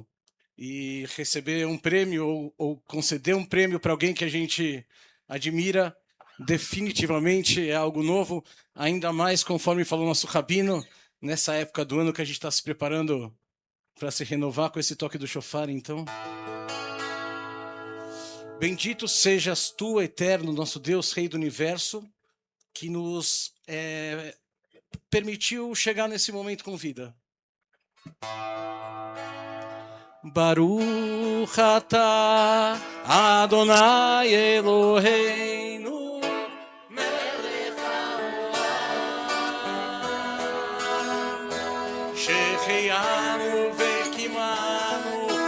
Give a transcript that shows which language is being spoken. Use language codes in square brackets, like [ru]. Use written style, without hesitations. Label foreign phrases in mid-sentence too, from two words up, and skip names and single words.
[pt] E receber um prêmio ou conceder um prêmio para alguém que a gente admira, definitivamente é algo novo, ainda mais conforme falou nosso Rabino, nessa época do ano que a gente está se preparando para se renovar com esse toque do shofar, então... Bendito sejas tu, eterno, nosso Deus, Rei do Universo, que nos permitiu chegar nesse momento com vida. [he] ברוך אתה אדוני אלוהינו מלך העולם שהחיינו וקיימנו